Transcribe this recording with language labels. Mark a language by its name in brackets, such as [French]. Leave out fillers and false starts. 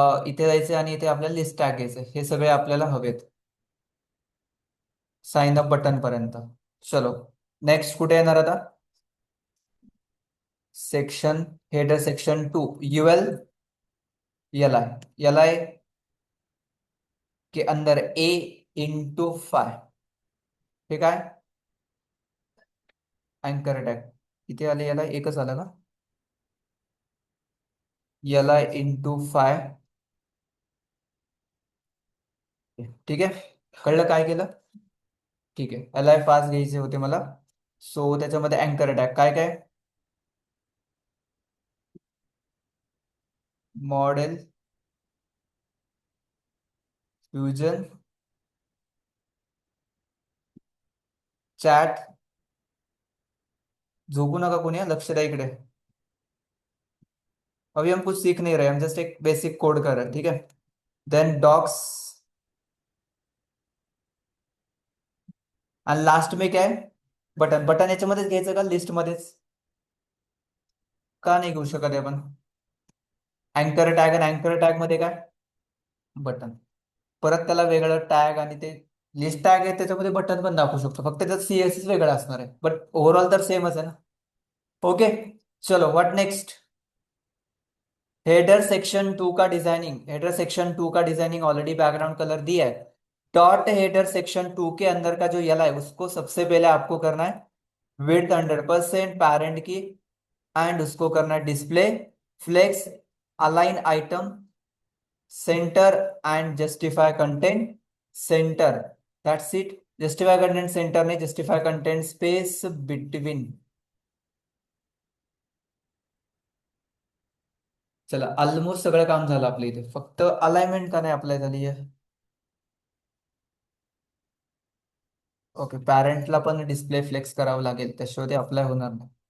[Marathi] इथे जायचंय आणि इथे आपल्याला लिस्ट टॅग घ्यायचंय. हे सगळे आपल्याला हवेत साइन अप बटन पर्यंत. चलो, नेक्स्ट कुठे येणार आता? Section, header section 2, UL. [Hindi] L I के अंदर A x 5. [Marathi] ठीक आहे. अँकर टॅग इथे आले. एल आई एकच आला का? Li x 5. ठीक आहे. कळलं काय केलं? ठीक आहे, Li 5 घ्यायचे होते मला. सो त्याच्यामध्ये अँकर टॅग काय काय? Model fusion chat. झोपू नका कोणी हा, लक्ष द्या इकडे. [Hindi] अभी हम कुछ सीख नहीं रहे, हम जस्ट एक बेसिक कोड कर रहे हैं. ठीक है. [English] Then docs. [Marathi] आणि [Hindi] लास्ट में क्या है? बटन. [Marathi] बटन याच्यामध्येच घ्यायचं का लिस्ट मध्येच? का नाही घेऊ शकत आहे आपण? अँकर टॅग, आणि अँकर टॅग मध्ये काय? बटन. परत त्याला वेगळं टॅग, आणि ते लिस्ट टॅग आहे त्याच्यामध्ये बटन पण दाखवू शकतो, फक्त त्याचं सीएसएस वेगळं असणार आहे, बट ओव्हरऑल तर सेमच आहे ना. [English] Okay. चलो, what next? [Hindi] Header section two का डिजाइनिंग ऑलरेडी बैकग्राउंड कलर दिया है. डॉट हेडर सेक्शन 2 के अंदर का जो यल है उसको सबसे पहले आपको करना है विड्थ 100%, पेरेंट की. एंड उसको करना है display, flex, align item, centre, and justify content centre. That's it. Justify content centre नहीं, जस्टिफाई कंटेंट स्पेस बिटवीन. [Marathi] चला, ऑलमोस्ट सगळं काम झालं आपलं. इथे फक्त अलाइनमेंट का नाही अप्लाय झाली आहे. ओके, पॅरेंटला पण डिस्प्ले फ्लेक्स करावं लागेल, त्याशिवाय ते अप्लाय होणार नाही.